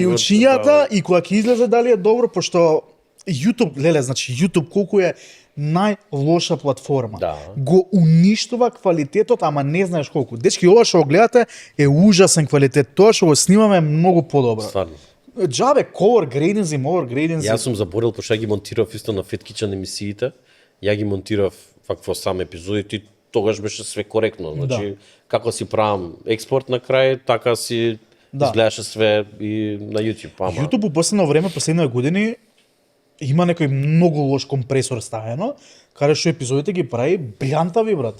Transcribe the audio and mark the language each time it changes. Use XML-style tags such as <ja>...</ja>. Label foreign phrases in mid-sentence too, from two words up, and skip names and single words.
<mk>рилчињата и кога ќе излезе дали е добро, пошто YouTube, леле, значи YouTube колку е најлоша платформа. Да. Го уништува квалитетот, ама не знаеш колку. Дечки, ова што го гледате е ужасен квалитет. Тоа што го снимаме е многу подобро. Стварно. Джабе,</mk> <en>color gradings и more gradings.</en> <mk>Јас сум заборил, пошто ја ги монтирав исто на Фет Кичен емисиите. Ја ги монтирав во сам епизодите и тогаш беше све коректно. Значи, како си правам експорт на крај, така си изгледаше све и на YouTube. Ама YouTube у последно време, последните години, има некој многу лош компресор ставено, каде што епизодите ги прави брилјантави, брат.</mk>